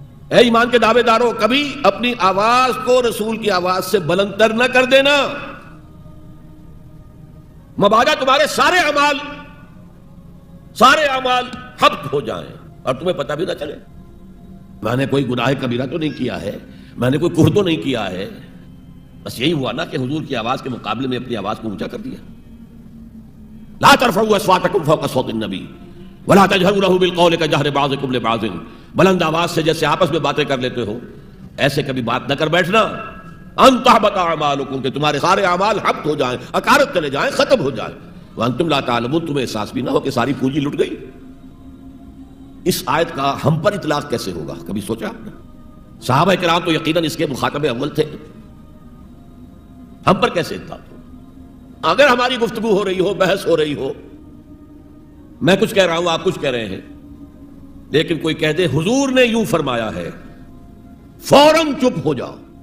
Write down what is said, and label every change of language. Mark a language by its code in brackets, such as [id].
[ur] اے ایمان کے دعوے دارو، کبھی اپنی آواز کو رسول کی آواز سے بلند تر نہ کر دینا، مبادا تمہارے سارے اعمال حبط ہو جائیں اور تمہیں پتہ بھی نہ چلے. میں نے کوئی گناہ کبیرہ تو نہیں کیا ہے، میں نے کوئی کوہ تو نہیں کیا ہے، بس یہی ہوا نا کہ حضور کی آواز کے مقابلے میں اپنی آواز کو اونچا کر دیا. [ar] لا ترفعوا اصواتکم فوق صوت النبی ولا تجہروا له بالقول کجہر بعضکم لبعض. [ur] بلند آواز سے جیسے آپس میں باتیں کر لیتے ہو ایسے کبھی بات نہ کر بیٹھنا. [ar] ان تحبط اعمالکم، [ur] کہ تمہارے سارے اعمال حبط ہو جائیں، اکارت چلے جائیں، ختم ہو جائیں. [ar] وانتم لا تعلمون، [ur] تمہیں احساس بھی نہ ہو کہ ساری پونجی لٹ گئی. اس آیت کا ہم پر اطلاق کیسے ہوگا؟ کبھی سوچا آپ نے؟ صحابہ کرام تو یقیناً اس کے مخاطب اول تھے، ہم پر کیسے اطلاق ہو؟ اگر ہماری گفتگو ہو رہی ہو، بحث ہو رہی ہو، میں کچھ کہہ رہا ہوں، آپ کچھ کہہ رہے ہیں، لیکن کوئی کہہ دے حضور نے یوں فرمایا ہے، فوراً چپ ہو جاؤ.